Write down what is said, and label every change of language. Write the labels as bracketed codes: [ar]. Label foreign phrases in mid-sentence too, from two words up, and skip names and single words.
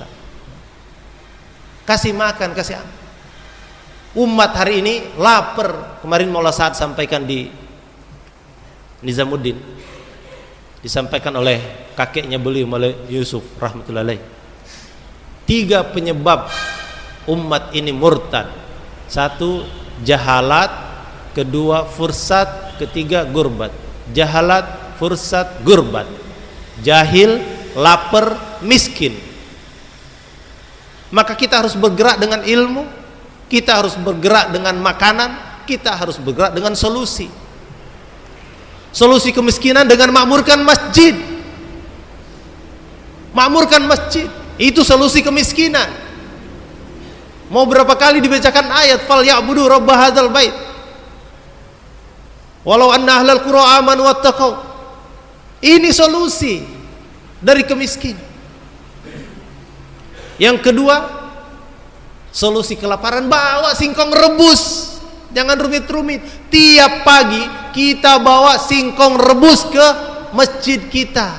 [id] Kasih makan, kasih apa? Umat hari ini lapar. Kemarin Maulana Sa'ad sampaikan di Nizamuddin, disampaikan oleh kakeknya beliau Maulana Yusuf [ar] رحمة الله عليه. [id] 3 penyebab umat ini murtad. [ur] 1 جہالت، 2 فرصت، 3 غربت. جہالت، فرصت، غربت. [id] Jahil, lapar, miskin. Maka kita harus bergerak dengan ilmu, kita harus bergerak dengan makanan, kita harus bergerak dengan solusi. Solusi kemiskinan dengan makmurkan masjid. Makmurkan masjid, itu solusi kemiskinan. Mau berapa kali dibacakan ayat [ar] فليعبدوا رب هذا البيت. ولو أن أهل القرى آمنوا واتقوا. [id] Ini solusi dari kemiskinan. Yang kedua, solusi kelaparan, bawa singkong rebus. Jangan rumit-rumit. Tiap pagi kita bawa singkong rebus ke masjid kita.